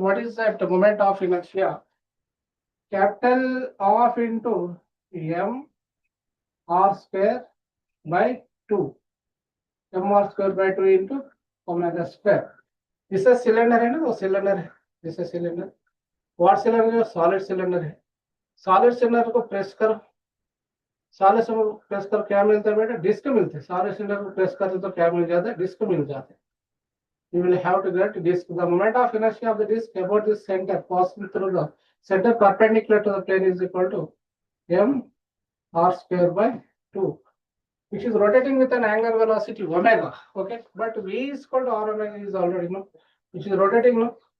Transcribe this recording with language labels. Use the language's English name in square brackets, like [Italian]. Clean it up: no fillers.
[English] What is that moment of inertia? Capital of into m r square by 2. mr square by 2 into omega square. This is cylinder [Hindi] है ना, वो cylinder है. [English] This is cylinder. What cylinder है? Solid cylinder है. [Hindi] Solid cylinder को press करो. solid cylinder को press कर क्या मिलता है बेटा? Disc मिलते हैं. solid cylinder को press करते तो क्या मिल जाता है? Disc मिल जाते हैं. [English] You will have to get disc. The moment of inertia of the disc about this center passing through the center perpendicular to the plane is equal to m r square by 2. Which is rotating with an angular velocity omega. Okay, but v is equal to r omega is already known, which is rotating now.